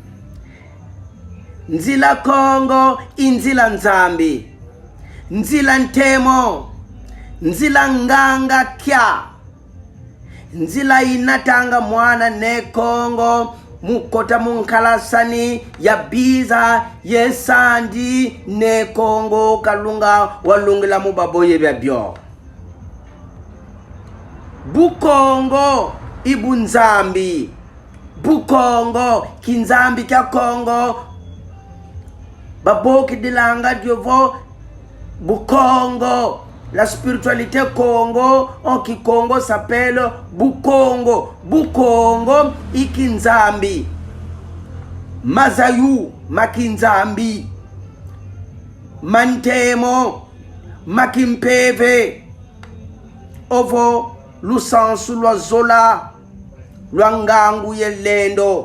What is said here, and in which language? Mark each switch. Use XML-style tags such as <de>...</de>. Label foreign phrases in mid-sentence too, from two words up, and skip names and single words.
<kg>nzila Kongo inzila nzambi nzila ntemo nzila nganga kya nzila inatanga mwana ne kongo mukota munkalasani ya biza yesandi ne kongo kalunga walungila mubaboye byabyo bukongo ibunzambi bukongo kinzambi kya kongo baboki dilanga diovo bukongo.</kg> <fr>La spiritualité Congo, en qui Congo s'appelle Bukongo.</fr> <kg>Bukongo, Ikinzambi. Mazayu, Makinzambi. Mantemo, Makimpeve. Ovo, Lusansu, Lozola, Lwangangu, Yelendo.</kg>